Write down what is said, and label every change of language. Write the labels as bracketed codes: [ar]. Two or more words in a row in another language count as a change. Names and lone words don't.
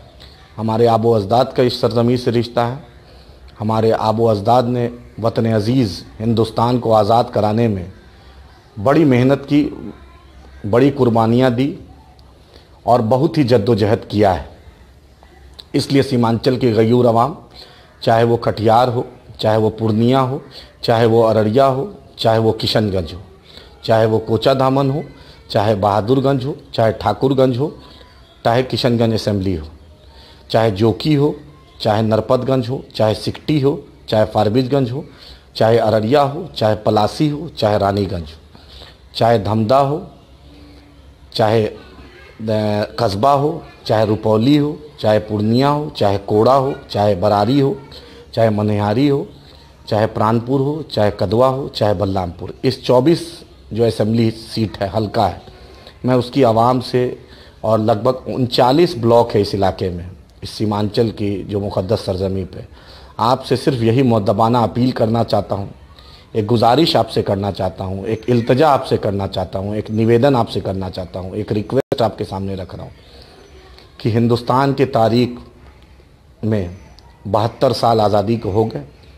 [hi] हमारे आबो अजदाद का इस सरज़मीं से रिश्ता है। हमारे आबो अजदाद ने वतन अज़ीज़ हिंदुस्तान को आज़ाद कराने में बड़ी मेहनत की, बड़ी कुर्बानियाँ दी और बहुत ही जद्दोजहद किया है। इसलिए सीमांचल की गयूर अवाम, चाहे वो कटिहार हो, चाहे वो पूर्णिया हो, चाहे वो अररिया हो, चाहे वो किशनगंज हो, चाहे वो कोचाधामन हो, चाहे बहादुरगंज हो, चाहे ठाकुरगंज हो, चाहे किशनगंज असेंबली हो, चाहे जोकी हो, चाहे नरपतगंज हो, चाहे सिकटी हो, चाहे फारबिसगंज हो, चाहे अररिया हो, चाहे पलासी हो, चाहे रानीगंज हो, चाहे धमदा हो, चाहे कस्बा हो, चाहे रुपौली हो, चाहे पूर्णिया हो, चाहे कोड़ा हो, चाहे बरारी हो, चाहे मनिहारी हो, चाहे प्राणपुर हो, चाहे कदवा हो, चाहे बलरामपुर। इस 24 जो [en] assembly seat [hi] है, हल्का है, मैं उसकी आवाम से और लगभग 39 ब्लॉक है इस इलाके में, इस सीमांचल की जो मुक़द्दस सरज़मीं पे, आपसे सिर्फ यही मुअद्दबाना अपील करना चाहता हूँ, एक गुजारिश आपसे करना चाहता हूँ, एक इल्तिजा आपसे करना चाहता हूँ, एक निवेदन आपसे करना चाहता हूँ, एक रिक्वेस्ट आपके सामने रख रहा हूँ कि हिंदुस्तान की तारीख में 72 साल आज़ादी को हो गए।